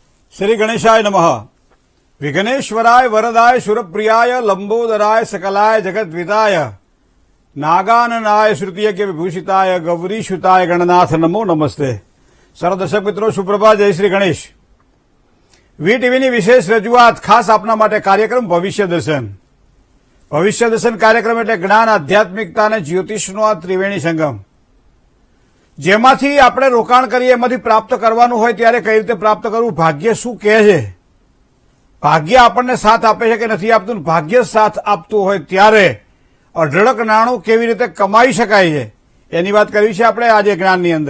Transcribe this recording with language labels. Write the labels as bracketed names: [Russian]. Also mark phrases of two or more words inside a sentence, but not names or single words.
[Sanskrit] श्री गणेशाय नमः। विघ्नेश्वराय वरदाय सुरप्रियाय लंबोदराय सकलाय जगद्विताय नागाननाय श्रुतियज्ञ विभूषिताय गौरीशुताय गणनाथ नमो नमस्ते। [Gujarati] સર્વ દર્શક મિત્રો સુપ્રભાત, જય શ્રી ગણેશ। વીટીવીની વિશેષ રજૂઆત ખાસ આપના માટે કાર્યક્રમ ભવિષ્ય દર્શન। ભવિષ્ય દર્શન કાર્યક્રમ એટલે જ્ઞાન, આધ્યાત્મિકતા અને જ્યોતિષનો આ ત્રિવેણી સંગમ, જેમાંથી આપણે રોકાણ કરીએ, એમાંથી પ્રાપ્ત કરવાનું હોય ત્યારે કઈ રીતે પ્રાપ્ત કરવું, ભાગ્ય શું કહે છે, ભાગ્ય આપણને સાથ આપે છે કે નથી આપતું, ભાગ્ય સાથ આપતું હોય ત્યારે અઢળક નાણું કેવી રીતે કમાઈ શકાય છે એની વાત કરવી છે આપણે આજે જ્ઞાનની અંદર।